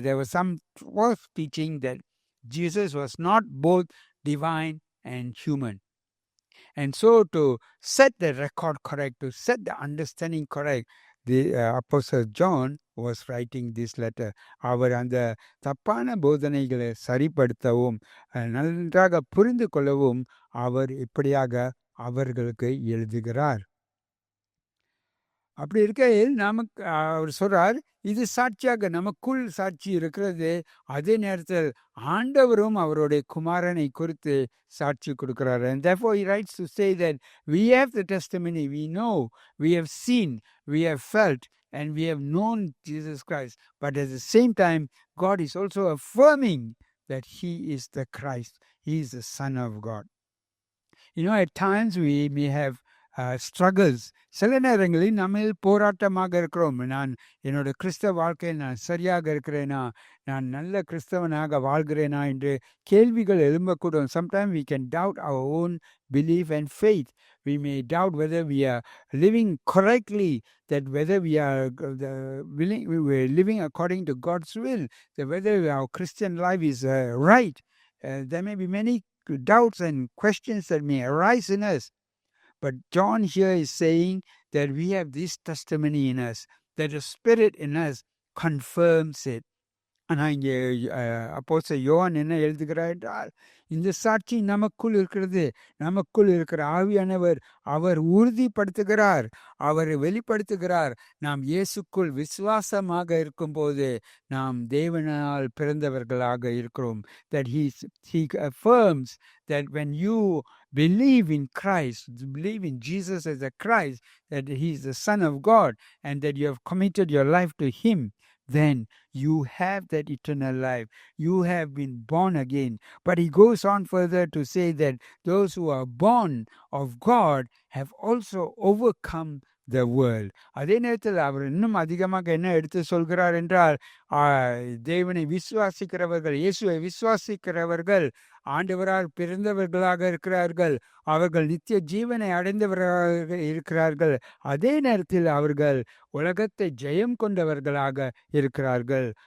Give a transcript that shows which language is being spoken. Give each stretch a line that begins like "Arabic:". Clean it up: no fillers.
English: There was some false teaching that Jesus was not both divine and human. And so to set the record correct, to set the understanding correct, the Apostle John was writing this letter.
Tamil: அவர் அந்த தப்பான போதனைகளை சரிப்படுத்தவும் நன்றாக புரிந்து கொள்ளவும் அவர் இப்படியாக அவர்களுக்கு எழுதுகிறார். அப்படி இருக்கையில் நமக்கு அவர் சொல்றார், இது சாட்சியாக நமக்குள் சாட்சி இருக்கிறது. அதே நேரத்தில் ஆண்டவரும் அவருடைய குமாரனை குறித்து சாட்சி கொடுக்கிறார்.
English: And therefore he writes to say that we have the testimony, we know, we have seen, we have felt, and we have known Jesus Christ. But at the same time, God is also affirming that he is the Christ, he is the Son of God. At times we may have struggles.
Tamil: சில நேரங்களில் நம்ம போராட்டமாக இருக்கிறோம். நான் என்னோட கிறிஸ்தவ வாழ்க்கையில் நான் சரியாக இருக்கிறேனா, நான் நல்ல கிறிஸ்தவனாக வாழ்கிறேனா என்று கேள்விகள் எழும்பக்கூடும்.
English: Sometimes we can doubt our own belief and faith. We may doubt whether we are living correctly, that whether we are we're living according to God's will, that whether our Christian life is right. There may be many doubts and questions that may arise in us. But John here is saying that we have this testimony in us, that the Spirit in us confirms it.
Tamil: ஆனால் இங்கே அப்போஸ்தலன் யோவான் என்ன எழுதுகிறார் என்றால், இந்த சாட்சி நமக்குள் இருக்கிறது. நமக்குள் இருக்கிற ஆவியானவர் அவர் உறுதிப்படுத்துகிறார், அவர் வெளிப்படுத்துகிறார். நாம் இயேசுக்குள் விசுவாசமாக இருக்கும்போது நாம் தேவனால் பிறந்தவர்களாக இருக்கிறோம்.
English: That he affirms that when you believe in Christ, believe in Jesus as the Christ, that he is the Son of God, and that you have committed your life to him, then you have that eternal life. You have been born again. But he goes on further to say that those who are born of God have also overcome the world.
Tamil: அதே நேரத்தில் அவர் இன்னும் அதிகமாக என்ன எடுத்து சொல்கிறார் என்றால், தேவனை விசுவாசிக்கிறவர்கள், இயேசுவை விசுவாசிக்கிறவர்கள் ஆண்டவரால் பிறந்தவர்களாக இருக்கிறார்கள். அவர்கள் நித்திய ஜீவனை அடைந்தவர்களாக இருக்கிறார்கள். அதே நேரத்தில் அவர்கள் உலகத்தை ஜெயம் கொண்டவர்களாக இருக்கிறார்கள்.